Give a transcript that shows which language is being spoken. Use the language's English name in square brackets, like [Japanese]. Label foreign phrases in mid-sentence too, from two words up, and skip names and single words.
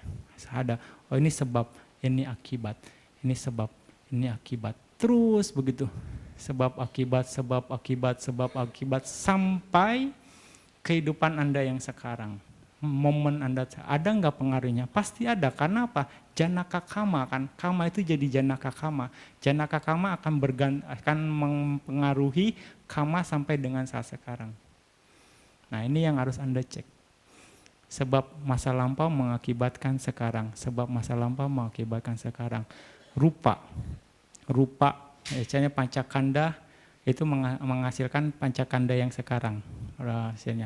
[Indonesian] Ada. Oh ini sebab, ini akibat. Ini sebab, ini akibat. Terus begitu. Sebab akibat, sebab akibat, sebab akibat sampai kehidupan Anda yang sekarang. Momen Anda ada nggak pengaruhnya? Pasti ada. Karena apa? [Pali] Janaka kama [Indonesian] kan. Kama itu jadi [Pali] janaka kama. Janaka kama [Indonesian] akan mempengaruhi kama sampai dengan saat sekarang. Nah ini yang harus Anda cek. Sebab masa lampau mengakibatkan sekarang. Sebab masa lampau mengakibatkan sekarang. Rupa, biasanya pancakanda itu menghasilkan pancakanda yang sekarang rahasianya.